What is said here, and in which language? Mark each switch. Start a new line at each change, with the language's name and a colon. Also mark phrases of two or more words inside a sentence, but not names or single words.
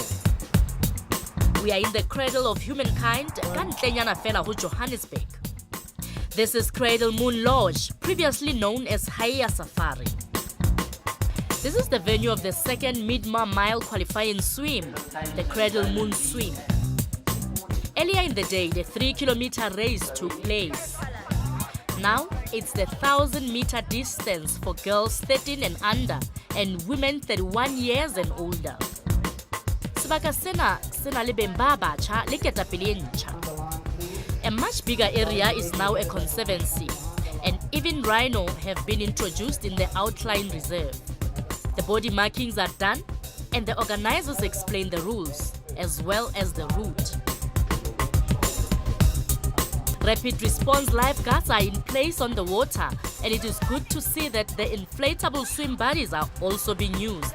English: We are in the cradle of humankind,
Southern Sotho: ka ntlenyana fela ho Johannesburg.
English: This is Cradle Moon Lodge, previously known as Haya Safari. This is the venue of the second mid-mile qualifying swim, the Cradle Moon Swim. Earlier in the day, the 3-kilometer race took place. Now, it's the 1,000-meter distance for girls 13 and under and women 31 years and older.
Southern Sotho: Sebaka sena le beng ba batjha le ketapele e ntjha.
English: A much bigger area is now a conservancy, and even rhino have been introduced in the outline reserve. The body markings are done, and the organizers explain the rules, as well as the route. Rapid response lifeguards are in place on the water, and it is good to see that the inflatable swim buddies are also being used.